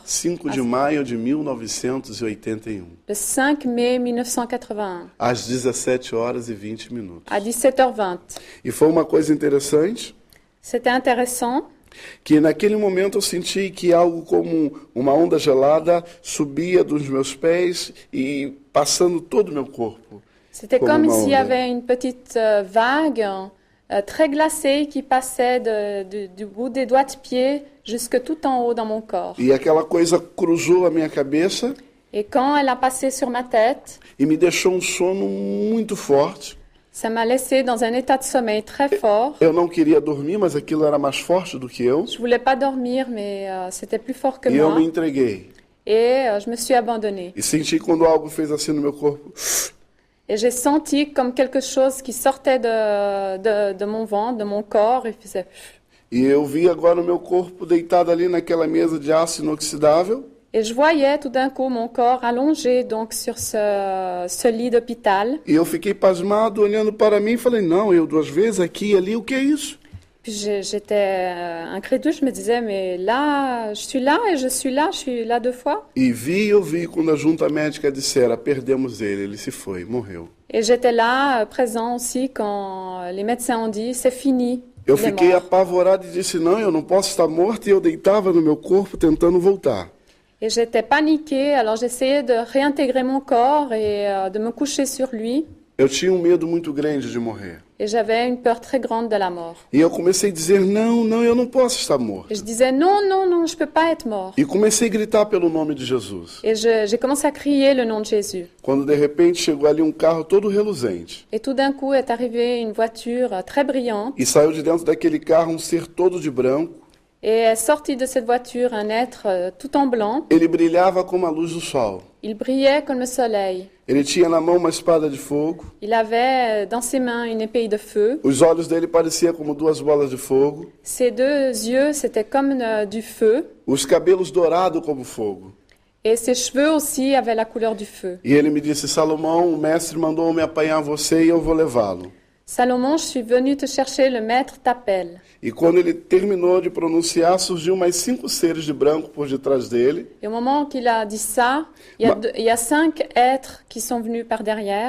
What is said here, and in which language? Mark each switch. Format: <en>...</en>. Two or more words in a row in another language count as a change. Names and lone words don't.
<pt>5 de maio de 1981,</pt> <fr>Le 5 mai 1981,</fr> <pt>às 17h20.</pt> <fr>à 17h20.</fr> <pt>E foi uma coisa interessante,</pt> <fr>C'était intéressant.</fr> <pt>que naquele momento eu senti que algo como uma onda gelada subia dos meus pés e passando todo o meu corpo.</pt> <fr>C'était Comme comme une s'il y onde. avait une petite vague très glacée qui passait du bout des doigts de pied jusque tout en haut dans mon corps.</fr> <pt>E aquela coisa cruzou a minha cabeça</pt> <fr>Et quand elle a passé sur ma tête,</fr> <pt>e me deixou um sono muito forte.</pt> <fr>ça m'a laissé dans un état de sommeil très fort.</fr> <pt>Eu não queria dormir, mas aquilo era mais forte do que eu.</pt> <fr>Je voulais pas dormir, mais c'était plus fort que</fr> <pt>E eu</pt> <fr>moi.</fr> <pt>me entreguei.</pt> <fr>Et je me suis abandonnée.</fr> <pt>E senti quando algo fez assim no meu corpo.</pt> <fr>Et j'ai senti comme quelque chose qui sortait de mon ventre, de mon corps, et faisait...</fr> <pt>E eu vi agora o meu corpo deitado ali naquela mesa de aço inoxidável.</pt> <fr>Et je voyais tout d'un coup mon corps allongé donc sur ce lit d'hôpital.</fr> <pt>E eu fiquei pasmado, olhando para mim e falei, não, eu 2 vezes aqui e ali, o que é isso?</pt> <fr>Puis j'étais incrédule, je me disais, mais là, je suis là et je suis là 2 fois.</fr> <pt>E vi e ouvi quando a junta médica dissera, perdemos ele se foi, morreu.</pt> <fr>Et j'étais là, présent aussi, quand les médecins ont dit, c'est fini,</fr> <pt>Eu</pt> <fr>il est</fr> <pt>fiquei</pt> <fr>mort.</fr> <pt>apavorado e disse, não, eu não posso estar morto, e eu deitava no meu corpo tentando voltar.</pt> <fr>Et j'étais paniquée, alors j'essayais de réintégrer mon corps et de me coucher sur lui.</fr> <pt>Eu tinha um medo muito grande de morrer.</pt> <fr>Et j'avais une peur très grande de la mort.</fr> <pt>E eu comecei a dizer, não, não, eu não posso estar morto.</pt> <fr>Et je disais, non, non, non, je ne peux pas être mort.</fr> <pt>E comecei a gritar pelo nome de Jesus.</pt> <fr>Et j'ai commencé à crier le nom de Jésus.</fr> <pt>Quando de repente chegou ali um carro todo reluzente.</pt> <fr>Et tout d'un coup est arrivée une voiture très brillante.</fr> <pt>E saiu de dentro daquele carro um ser todo de branco.</pt> <fr>Et est sorti de cette voiture un être tout en blanc.</fr> <pt>Ele brilhava como a luz do sol.</pt> <fr>Il brillait comme le soleil.</fr> <pt>Ele tinha na mão uma espada de fogo.</pt> <fr>Il avait dans ses mains une épée de feu.</fr> <pt>Os olhos dele pareciam como duas bolas de fogo.</pt> <fr>Ses deux yeux, c'était comme du feu.</fr> <pt>Os cabelos dourados como fogo.</pt> <fr>Et ses cheveux aussi avaient la couleur du feu.</fr> <pt>E ele me disse: Salomão, o mestre mandou me apanhar você e eu vou levá-lo.</pt> <fr>Salomon, je suis venu te chercher, le maître t'appelle.</fr> <pt>E quando ele terminou de pronunciar, surgiu mais 5 seres de branco por detrás dele.</pt> <fr>Et au moment qu'il a dit ça, il y a 5 êtres qui sont venus par derrière.</fr>